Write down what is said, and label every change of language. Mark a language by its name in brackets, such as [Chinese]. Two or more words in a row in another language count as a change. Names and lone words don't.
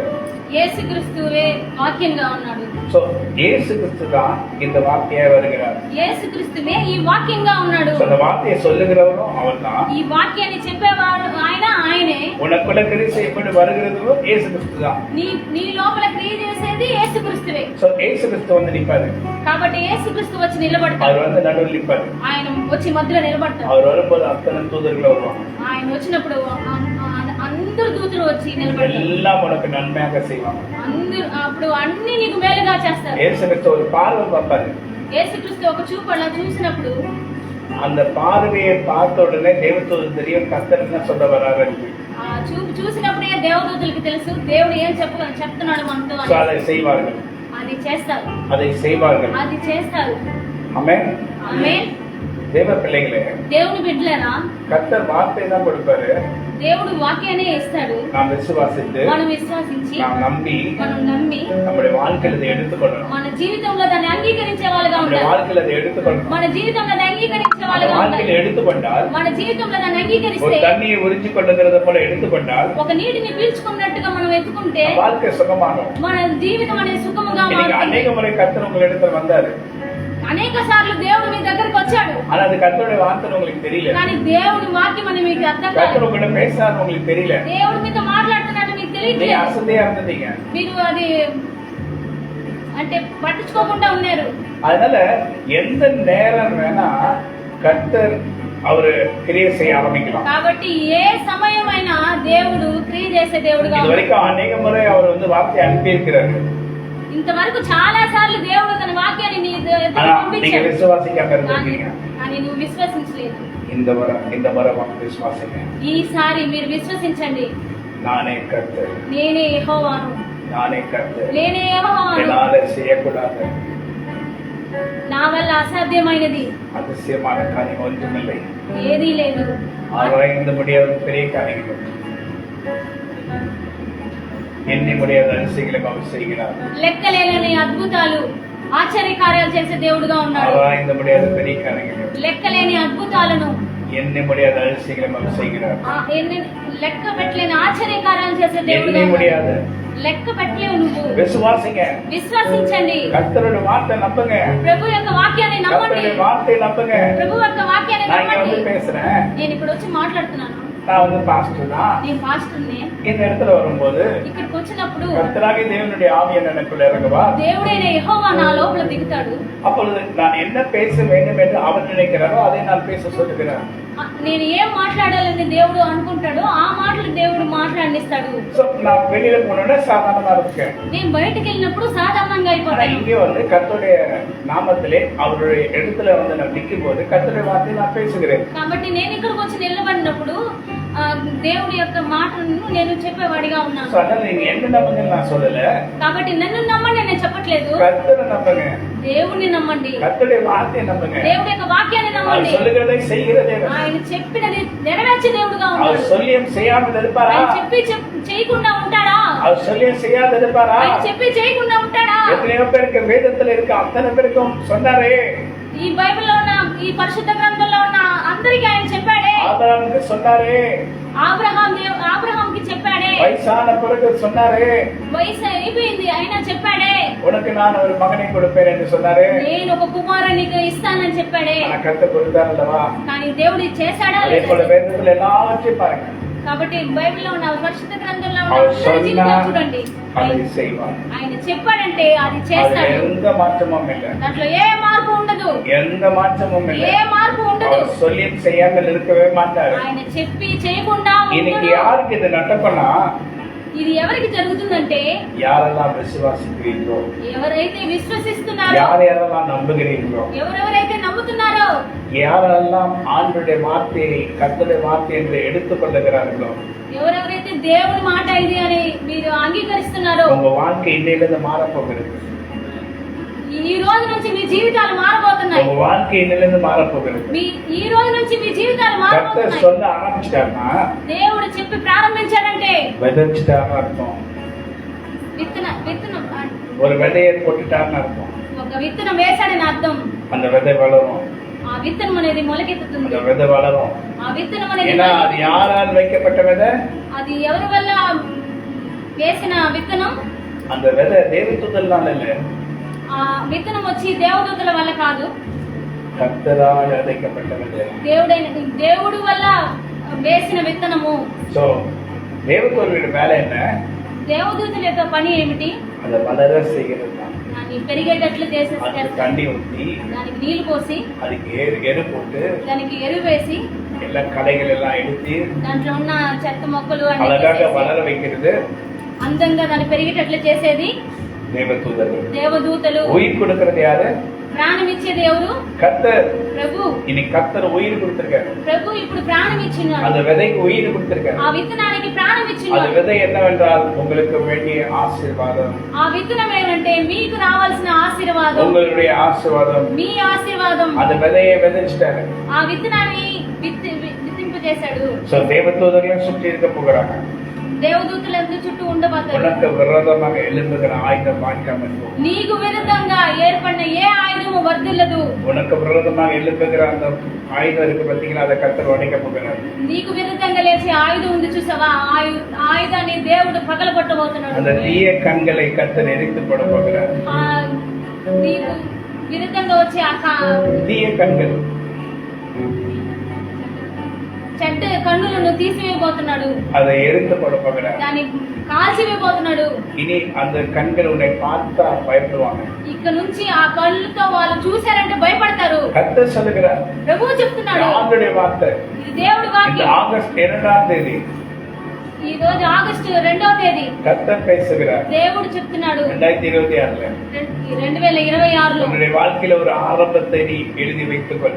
[Telugu] యేసుక్రీస్తువే వాక్యంగా ఉన్నాడు. [Tamil] சோ இயேசு கிறிஸ்து தான் இந்த வார்த்தையாய் வருகிறார். [Telugu] యేసుక్రీస్తువే ఈ వాక్యంగా ఉన్నాడు. [Tamil] So, அந்த வார்த்தையை சொல்லுகிறவரும் அவர்தான். [Telugu] ఈ వాక్యాన్ని చెప్పేవాడు ఆయనే. [Tamil] உனக்குள்ள கிரியை செய்யப்பட்டு வருகிறதும் இயேசு கிறிஸ்து தான். [Telugu] నీ లోపల క్రియ చేసేది యేసుక్రీస్తువే. [Tamil] சோ இயேசு கிறிஸ்து வந்து நிப்பாரு. [Telugu] కాబట్టి యేసుక్రీస్తు వచ్చి నిలబడతాడు. [Tamil] அவர் வந்து நடுவில் நிப்பாரு. [Telugu] ఆయన వచ్చి మధ్యలో నిలబడతాడు. [Tamil] அவர் வரும்போது அத்தனை தூதர்கள் வருவாங்க. [Telugu] ఆయన వచ్చినప్పుడు అందరు దూతలు వచ్చి నిలబడతారు. [Tamil] எல்லாம் உனக்கு நன்மையாக செய்வாங்க. [Telugu] అందరూ అప్పుడు అన్ని నీకు మేలుగా చేస్తారు. [Tamil] இயேசு கிறிஸ்து ஒரு பார்வை பார்ப்பாரு. [Telugu] యేసుక్రీస్తు ఒక చూపు అలా చూసినప్పుడు [Tamil] அந்த பார்வையை பார்த்த உடனே தேவதூதன் தெரியும் கர்த்தர் என்ன சொல்ல வராரு. [Telugu] ఆ చూపు చూసినప్పుడే దేవదూతలకు తెలుసు దేవుడు ఏం చెప్తున్నాడు మనతో So, అని. [Tamil] அதை செய்வார்கள். [Telugu] అది చేస్తారు. [Tamil] அதை செய்வார்கள். [Telugu] అది చేస్తారు. [Tamil] ஆமென். [Telugu] ఆమేన్. [Tamil] தேவ பிள்ளைகளே, [Telugu] దేవుని బిడ్డలారా, [Tamil] கர்த்தர் வார்த்தை தான் கொடுப்பாரு. [Telugu] దేవుడు వాక్యాన్ని ఇస్తాడు. [Tamil] நாம் విశ్వాసిத்து, [Telugu] మనం విశ్వసించి, [Tamil] நாம் நம்பி, [Telugu] మనం నమ్మి [Tamil] நம்முடைய வாழ்க்கையில இதை எடுத்துக்கொள்ளணும். [Telugu] మన జీవితంలో దాన్ని అంగీకరించే వాళ్ళగా [Tamil] நம்முடைய [Telugu] ఉండాలి. [Tamil] வாழ்க்கையில அதை எடுத்துக்கொள்ளணும். [Telugu] మన జీవితంలో దాన్ని అంగీకరించే [Tamil] அந்த [Telugu] వాళ్ళగా ఉండాలి. [Tamil] வாழ்க்கையில எடுத்துக்கொண்டால், [Telugu] మన జీవితంలో దాన్ని [Tamil] ஒரு [Telugu] అంగీకరిస్తే [Tamil] தண்ணியை உறிஞ்சி கொள்ளுகிறத போல எடுத்துக்கொண்டால், [Telugu] ఒక నీటిని పీల్చుకున్నట్టుగా మనం ఎత్తుకుంటే [Tamil] வாழ்க்கை சுகமாகும். [Telugu] మన జీవితం అనేది సుఖముగా [Tamil] இன்னைக்கு [Telugu] మారుతుంది. [Tamil] அநேக முறை கர்த்தர் உங்களிடத்துல வந்தாரு. [Telugu] అనేక సార్లు దేవుడు మీ దగ్గరకు వచ్చాడు. [Tamil] ஆனா அது கர்த்தருடைய வார்த்தை உங்களுக்கு தெரியல. [Telugu] కానీ దేవుడి వాక్యం అని మీకు అర్థం కాదు. [Tamil] கர்த்தர் உங்கள்ட்ட பேசுறாரு உங்களுக்கு தெரியல. [Telugu] దేవుడు మీతో మాట్లాడుతున్నాడు మీకు [Tamil] நீங்க [Telugu] తెలియట్లేదు. [Tamil] அசதியா இருந்தீங்க. [Telugu] మీరు అది అంటే పట్టించుకోకుండా ఉన్నారు. [Tamil] அதனால எந்த நேரம் வேணா கர்த்தர் அவரு கிரியை செய்ய ஆரம்பிக்கலாம். [Telugu] కాబట్టి ఏ సమయమైనా దేవుడు క్రియ చేసే దేవుడుగా [Tamil] இது వரைக்கும் அநேக ముறை அவர் வந்து [Telugu] వాక్య అనిపి [Tamil] இருக்கிறாரு. [Telugu] ఇంతవరకు చాలా సార్లు దేవుడు తన వాక్యాన్ని నీ ఎదుట [Tamil] ஆனா நீங்க [Telugu] పంపించాడు. [Tamil] விசுவாசிக்காம இருந்திருக்கீங்க. [Telugu] కానీ నువ్వు విశ్వసించలేదు. [Tamil] இந்த வரம் விசுவாசிங்க. [Telugu] ఈసారి మీరు విశ్వసించండి. [Tamil] நானே கர்த்தர், [Telugu] నేనే యెహోవాను, [Tamil] நானே கர்த்தர், [Telugu] నేనే యెహోవాను, [Tamil] என்னால செய்யக்கூடாது [Telugu] నా వల్ల అసాధ్యమైనది [Tamil] அதிசயமான காரியம் ஒன்றுமில்லை, [Telugu] ఏదీ లేదు, [Tamil] ஆராய்ந்து முடியாத பெரிய காரியங்கள், எண்ணி முடியாத அதிசயங்களை அவர் செய்கிறார். [Telugu] లెక్కలేని అద్భుతాలు ఆశ్చర్య కార్యాలు చేసే దేవుడుగా ఉన్నాడు. [Tamil] ஆராய்ந்து முடியாத பெரிய காரியங்கள், [Telugu] లెక్కలేని అద్భుతాలను [Tamil] எண்ணி முடியாத அதிசயங்களை அவர் செய்கிறார். [Telugu] లెక్క పెట్టలేని ఆశ్చర్య కార్యాలు చేసే [Tamil] எண்ணி [Telugu] దేవుడుగా [Tamil] முடியாத [Telugu] లెక్క పెట్టలేవు. నువ్వు [Tamil] விசுவாசிங்க, [Telugu] విశ్వసించండి. [Tamil] கர்த்தருடைய வார்த்தை நம்புங்க, [Telugu] ప్రభు యొక్క వాక్యాన్ని నమ్మండి. [Tamil] கர்த்தருடைய வார்த்தை நம்புங்க. [Telugu] ప్రభు యొక్క వాక్యాన్ని [Tamil] நான் இங்க [Telugu] నమ్మండి. [Tamil] வந்து பேசுறேன், [Telugu] నేను ఇక్కడ వచ్చి మాట్లాడుతున్నాను. [Tamil] நான் வந்து பாஸ்டர் தான். [Telugu] నేను పాస్టర్ని. [Tamil] இந்த இடத்துல வரும்போது [Telugu] ఇక్కడికి వచ్చినప్పుడు [Tamil] கர்த்தராகிய தேவனுடைய ஆவி எனக்குள்ள இறங்குவா. [Telugu] దేవుడైన యెహోవా నా లోపల దిగుతాడు. [Tamil] அப்பொழுது நான் என்ன பேச வேண்டும் என்று அவர் நினைக்கிறாரோ அதை நான் பேச சொல்லுகிறேன். [Telugu] నేను ఏం మాట్లాడాలని దేవుడు అనుకుంటాడో ఆ మాటలు దేవుడు మాట్లాడిస్తాడు. [Tamil] So, நான் வெளியில போனோட சாதாரணமா இருக்கேன். [Telugu] నేను బయటికి వెళ్ళినప్పుడు సాధారణంగా [Tamil] ஆனா [Telugu] అయిపోతాను. [Tamil] இங்கே வந்து கர்த்தருடைய நாமத்திலே அவருடைய இடத்துல வந்து நான் நிற்கும் போது கர்த்தருடைய வார்த்தையை நான் பேசுகிறேன். [Telugu] కాబట్టి నేను ఇక్కడికి వచ్చి నిలబడినప్పుడు దేవుడి యొక్క మాటలను నేను చెప్పేవాడిగా ఉన్నాను. [Tamil] So, அதனால நீங்க என்ன நம்புங்கன்னு நான் சொல்லல, [Telugu] కాబట్టి నన్ను నమ్మండి నేను చెప్పట్లేదు. [Tamil] கர்த்தரை நம்புங்க, [Telugu] దేవుణ్ణి నమ్మండి, [Tamil] கர்த்தருடைய வார்த்தையை நம்புங்க. [Telugu] దేవుడి యొక్క వాక్యాన్ని [Tamil] அவர் [Telugu] నమ్మండి. [Tamil] சொல்லுகிறதை செய்கிற தேவன். [Telugu] ఆయన చెప్పినది నెరవేర్చే దేవుడుగా ఉన్నాడు. [Tamil] அவர் சொல்லியும் செய்யாமல் இருப்பாரா? [Telugu] ఆయన చెప్పి చేయకుండా ఉంటాడా? [Tamil] அவர் சொல்லியும் செய்யாத இருப்பாரா? [Telugu] ఆయన చెప్పి చేయకుండా ఉంటాడా? [Tamil] எத்தனையோ பேருக்கு வேதத்துல இருக்க அத்தனை பேருக்கும் சொன்னாரே, [Telugu] ఈ బైబిల్లో ఉన్న ఈ పరిశుద్ధ గ్రంథంలో ఉన్న అందరికీ ఆయన చెప్పాడే. [Tamil] ஆபிரகாமுக்கு சொன்னாரே, [Telugu] ఆబ్రహాంకి చెప్పాడే. [Tamil] வயசான பிறகு சொன்னாரே, [Telugu] వయసు అయిపోయింది అయినా చెప్పాడే. [Tamil] உனக்கு நான் ஒரு மகனை கொடுப்பேன் என்று சொன்னாரே. [Telugu] నేను ఒక కుమారునికి ఇస్తానని చెప్పాడే. [Tamil] ஆனா கர்த்தர் கொடுத்தார் அல்லவா? [Telugu] కానీ దేవుడు చేశాడా [Tamil] அதே போல [Telugu] లేదా? [Tamil] வேதத்துல எல்லாத்தையும் பாருங்க, [Telugu] కాబట్టి బైబిల్లో ఉన్న పరిశుద్ధ గ్రంథంలో ఉన్న [Tamil] அவர் [Telugu] అందరి [Tamil] சொன்னா [Telugu] జీవితాలు చూడండి. [Tamil] அதை செய்வார். [Telugu] ఆయన చెప్పాడంటే అది [Tamil] அதுல [Telugu] చేస్తాడు. [Tamil] எந்த மாற்றமும் இல்லை, [Telugu] దాంట్లో ఏ మార్పు ఉండదు, [Tamil] எந்த மாற்றமும் இல்லை. [Telugu] ఏ మార్పు ఉండదు. [Tamil] அவர் சொல்லியும் செய்யாமல் இருக்கவே மாட்டார். [Telugu] ఆయన చెప్పి చేయకుండా [Tamil] இன்னைக்கு [Telugu] ఉండడు. [Tamil] யாருக்கு இது நடக்கும்னா, [Telugu] ఇది ఎవరికి జరుగుతుందంటే [Tamil] யாரெல்லாம் விசுவாசிக்கிறீங்களோ, [Telugu] ఎవరైతే విశ్వసిస్తున్నారో, [Tamil] யாரெல்லாம் நம்புகிறீங்களோ, [Telugu] ఎవరెవరైతే నమ్ముతున్నారో, [Tamil] யாரெல்லாம் ஆண்டுடைய வார்த்தையை கர்த்தருடைய வார்த்தை என்று எடுத்துக்கொள்ளுகிறார்களோ, [Telugu] ఎవరెవరైతే దేవుడి మాట ఇది అని మీరు అంగీకరిస్తున్నారో, [Tamil] உங்க வாழ்க்கை இன்னையிலிருந்து மாறப் போகிறது. [Telugu] ఈ రోజు నుంచి మీ జీవితాలు మారబోతున్నాయి. [Tamil] உங்க வாழ்க்கை இன்னையிலிருந்து மாறப் போகிறது. [Telugu] ఈ రోజు నుంచి మీ జీవితాలు [Tamil] கர்த்தர் [Telugu] మారబోతున్నాయి. [Tamil] சொல்ல ஆரம்பிச்சிட்டாருன்னா [Telugu] దేవుడు చెప్పి ప్రారంభించాడంటే [Tamil] விதைச்சிட்டாருன்னு அர்த்தம். [Telugu] విత్తనం [Tamil] ஒரு விதையை போட்டுட்டாருன்னு அர்த்தம். [Telugu] ఒక విత్తనం వేశాడని అర్థం. [Tamil] அந்த விதை வளரும், [Telugu] ఆ విత్తనం అనేది మొలకెత్తుతుంది. [Tamil] அந்த விதை வளரும். [Telugu] ఆ విత్తనం అనేది [Tamil] ஏன்னா அது யாரால் வைக்கப்பட்ட விதை? [Telugu] అది ఎవరి వల్ల వేసిన విత్తనం? [Tamil] அந்த விதை தேவதூதனால இல்ல, [Telugu] ఆ విత్తనం వచ్చి దేవదూతల వల్ల కాదు, [Tamil] கர்த்தரால் விதைக்கப்பட்ட விதை. [Telugu] దేవుడు వల్ల వేసిన విత్తనము. [Tamil] சோ தேவதூதனுடைய வேலை என்ன? [Telugu] దేవదూతల యొక్క పని ఏమిటి? [Tamil] அதை வளர செய்கிறது தான். [Telugu] దాన్ని పెరిగేటట్లు [Tamil] அதுக்கு [Telugu] చేసేస్తారు. [Tamil] தண்ணி ஊற்றி, [Telugu] దానికి నీళ్లు పోసి, [Tamil] அதுக்கு எரு போட்டு, [Telugu] దానికి ఎరువు వేసి, [Tamil] எல்லா களைகள் எல்லாம் எடுத்து [Telugu] దాంట్లో ఉన్న చెత్త మొక్కలు అన్ని [Tamil] அழகாக [Telugu] తీసేసి, [Tamil] வளர வைக்கிறது [Telugu] అందంగా దాన్ని పెరిగేటట్లు చేసేది [Tamil] தேவதூதர்கள். [Telugu] దేవదూతలు. [Tamil] உயிர் கொடுக்கிறது யாரு? [Telugu] ప్రాణం ఇచ్చేది ఎవరు? [Tamil] கர்த்தர். [Telugu] ప్రభు. [Tamil] இன்னைக்கு கர்த்தர் உயிர் கொடுத்திருக்காரு. [Telugu] ప్రభు ఇప్పుడు ప్రాణం ఇచ్చినాడు. [Tamil] அந்த விதைக்கு உயிர் கொடுத்திருக்காரு. [Telugu] ఆ విత్తనానికి ప్రాణం [Tamil] அந்த [Telugu] ఇచ్చినాడు. [Tamil] விதை என்னவென்றால் உங்களுக்கு வேண்டிய ஆசீர்வாதம். [Telugu] ఆ విత్తనం ఏమంటే మీకు రావాల్సిన ఆశీర్వాదం, [Tamil] உங்களுடைய ஆசீர்வாதம். [Telugu] మీ ఆశీర్వాదం. [Tamil] அந்த விதையை விதைச்சிட்டாரு. [Telugu] ఆ విత్తనాన్ని విత్తింపజేశాడు. [Tamil] சோ தேவதூதர்களும் சுற்றி இருக்க போகிறாங்க. [Telugu] దేవదూతలందరూ చుట్టూ ఉండబోతారు. [Tamil] உனக்கு விரோதமாக எழும்புகிற ஆயுதம் வாய்க்காமல் போ. [Telugu] నీకు విరుద్ధంగా ఏర్పడిన ఏ ఆయుధము వర్ధిల్లదు. [Tamil] உனக்கு விரோதமாக எழும்புகிற அந்த ஆயுதம் இருக்கு பார்த்தீங்களா, அதை கர்த்தர் உடைக்க போகிறார். [Telugu] నీకు విరుద్ధంగా లేచే ఆయుధం ఉంది చూసావా, ఆయుధాన్ని దేవుడు పగలగొట్టబోతున్నాడు. [Tamil] அந்த தீய கண்களை கர்த்தர் எரித்து போட போகிறார். [Telugu] నీకు విరుద్ధంగా వచ్చే [Tamil] தீய கண்கள், [Telugu] కన్నులను తీసివేయబోతున్నాడు, [Tamil] அதை எரிந்து போட போகிறார். [Telugu] దాన్ని కాల్చివేయబోతున్నాడు. [Tamil] இனி அந்த கண்கள் உன்னை பார்த்தா பயப்படுவாங்க. [Telugu] ఇక నుంచి ఆ కళ్ళుతో వాళ్ళు చూశారంటే భయపడతారు. [Tamil] கர்த்தர் சொல்லுகிறார், [Telugu] ప్రభువు చెప్తున్నాడు, [Tamil] ஆண்டவருடைய வார்த்தை. [Telugu] ఇది దేవుడి [Tamil] இந்த [Telugu] వాక్యం. [Tamil] ஆகஸ்ட் 2ஆம் தேதி [Telugu] ఈ రోజు ఆగస్టు 2వ తేదీ [Tamil] கர்த்தர் பேசுகிறார். [Telugu] దేవుడు చెప్తున్నాడు 2026 2026లో [Tamil] உன்னுடைய வாழ்க்கையில ஒரு ஆரம்பத்தை நீ எழுதி வைத்துக்கொள்.